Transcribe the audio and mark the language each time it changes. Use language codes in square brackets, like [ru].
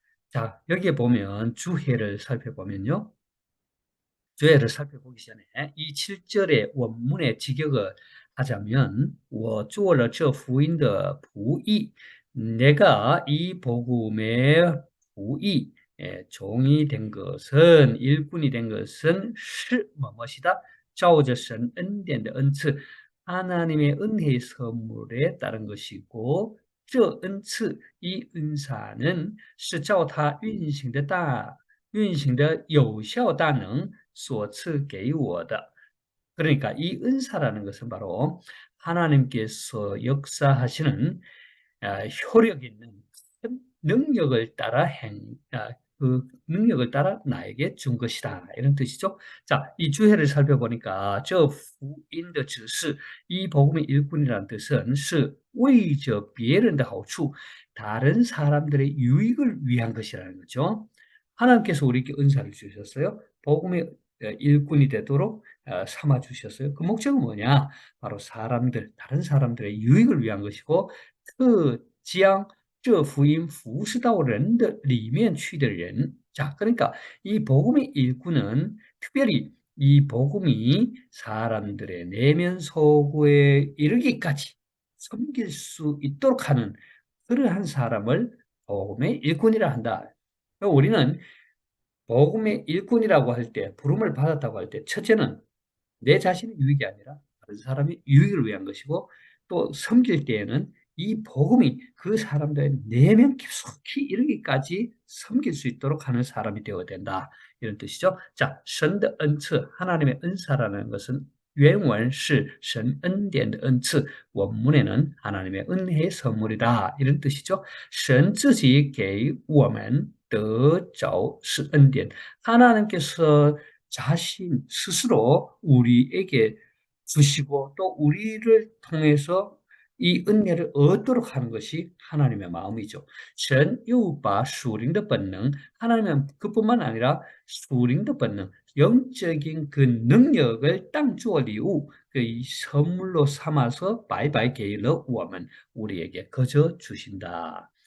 [ko] 자, 여기에 보면 주해를 살펴보면요. 주해를 살펴보기 전에 이 7절의 원문의 직역을 하자면 [zh] 我做了这福音的仆役, [ko] 내가 이 복음의 부이, 종이 된 것은, 일꾼이 된 것은 是 무엇이다? [zh] 照着神 恩典的恩赐, [ko] 하나님의 은혜의 선물에 따른 것이고 [zh] 这恩赐, [ko] 이 은사는 [zh] 是照他运行的有效大能所赐给我的. [ko] 그러니까 이 은사라는 것은 바로 하나님께서 역사하시는 효력 있는 능력을 따라 그 능력을 따라 나에게 준 것이다 이런 뜻이죠. 자, 이 주해를 살펴보니까 [zh] 这福音的指示, [ko] 이 복음의 일꾼이라는 뜻은 [zh] 是为着别人的好处, [ko] 다른 사람들의 유익을 위한 것이라는 거죠. 하나님께서 우리에게 은사를 주셨어요. 복음의 일꾼이 되도록 삼아 주셨어요. 그 목적은 뭐냐? 바로 다른 사람들의 유익을 위한 것이고, [zh] 将这福音服侍到人的里面去的人. [ko] 자, 그러니까 이 복음의 일꾼은 특별히 이 복음이 사람들의 내면 소구에 이르기까지 섬길 수 있도록 하는 그러한 사람을 복음의 일꾼이라 한다. 우리는 복음의 일꾼이라고 할 때, 부름을 받았다고 할 때, 첫째는 내 자신의 유익이 아니라 다른 사람의 유익을 위한 것이고 또 섬길 때에는 이 복음이 그 사람들의 내면 깊숙이 이르기까지 섬길 수 있도록 하는 사람이 되어야 된다. 이런 뜻이죠. [zh] 자, 神的恩赐, [ko] 하나님의 은사라는 것은 [zh] 原文是神恩典的恩赐, [ko] 원문에는 하나님의 은혜의 선물이다. 이런 뜻이죠. [zh] 神自己给我们得着是恩典. [ko] 하나님께서 자신 스스로 우리에게 주시고 또 우리를 통해서 이 은혜를 얻도록 하는 것이 하나님의 마음이죠. [zh] 神又把属灵的本能, [ko] 하나님은 그뿐만 아니라 [zh] 属灵的本能, [ko] 영적인 그 능력을 [zh] 当作礼物, [ko] 그 선물로 삼아서 [zh] 白白给了我们, [ko] 우리에게 거저 주신다.